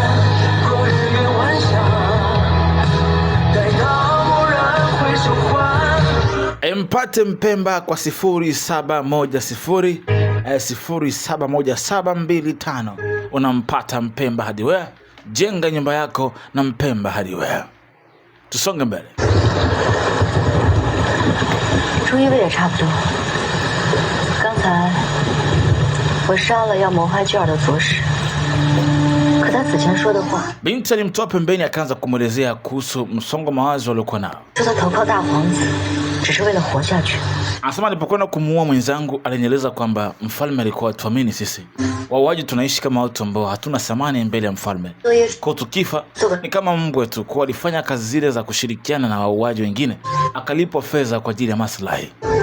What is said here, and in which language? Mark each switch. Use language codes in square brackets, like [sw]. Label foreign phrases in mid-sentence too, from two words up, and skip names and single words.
[sw] Mpate Mpemba kwa 0710 unampata Mpemba Hardware. Jenga nyumba yako na Mpemba Hardware. Tusonge mbele. [zh] 朱一卫也差不多。刚才我杀了要谋害娟儿的左使，可他此前说的话， [sw] Binti alimtoa pembeni akaanza kumwelezea kuhusu msongo mawazo aliokuwa nao. [zh] 说他投靠大皇子只是为了活下去。 [sw] Anasema alipokwenda kumuua mwenzangu alinieleza kwamba mfalme alikuwa atuamini sisi. Wauaji tunaishi kama watu ambao hatuna thamani mbele ya mfalme. Kwa tukifa ni kama mbwa tu. Kwa alifanya kazi zile za kushirikiana na wauaji wengine, akalipwa fedha kwa ajili ya maslahi.